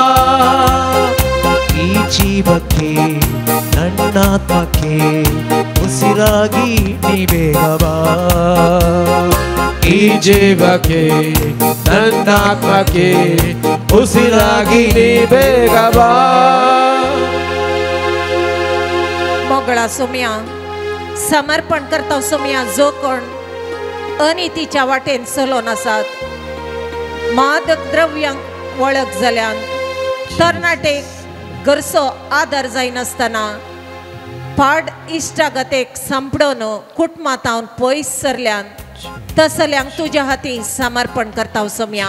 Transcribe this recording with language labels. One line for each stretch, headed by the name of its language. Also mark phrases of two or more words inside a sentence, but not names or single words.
Kannada: ಈ ಜೀವಕ್ಕೆ ನನ್ನಾತ್ಮಕ್ಕೆ ಉಸಿರಾಗಿ ನೀ ಬೇಗ ಬಾ. ಈ ಜೀವಕ್ಕೆ ನನ್ನಾತ್ಮಕ್ಕೆ ಉಸಿರಾಗಿ ನೀ ಬೇಗ ಬಾ.
Konkani: मोगळा सोम्या समर्पण करता सोम्या जो कोण अनितीच्या वाटेन चलोन आसात, मादक द्रव्यांक वळख जाल्यान, तरणाटेक गरजो आदार जायनासतना पाड इश्टागतेक सांपडोन कुटुंबांतावन पयस सरल्यान तसल्यांक तुज्या हाती समर्पण करता सोम्या.